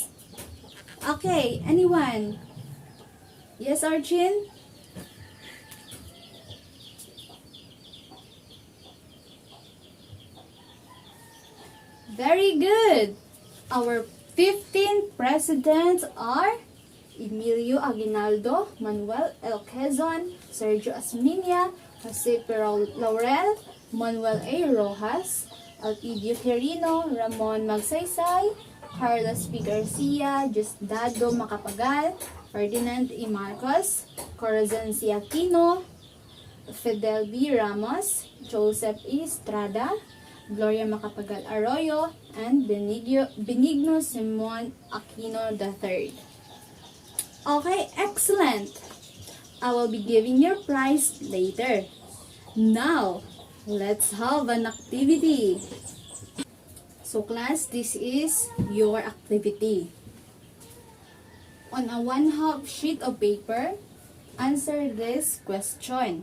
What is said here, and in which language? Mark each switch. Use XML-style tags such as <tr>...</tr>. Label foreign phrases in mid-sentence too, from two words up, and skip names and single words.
<en>Okay, anyone? Yes, Arjun? Very good. Our 15 presidents are Emilio Aguinaldo, Manuel L. Quezon, Sergio Asminia, Jose Pero Laurel, Manuel A. Rojas, Elpidio Quirino, Ramon Magsaysay, Carlos P. Garcia, Diosdado Macapagal, Ferdinand E. Marcos, Corazon C. Aquino, Fidel B. Ramos, Joseph E. Estrada, Gloria Macapagal Arroyo, and Benigno Simon Aquino III. Okay, excellent. I will be giving your prize later. Now, let's have an activity. So class, this is your activity. On a 1/2 sheet of paper, answer this question.</en>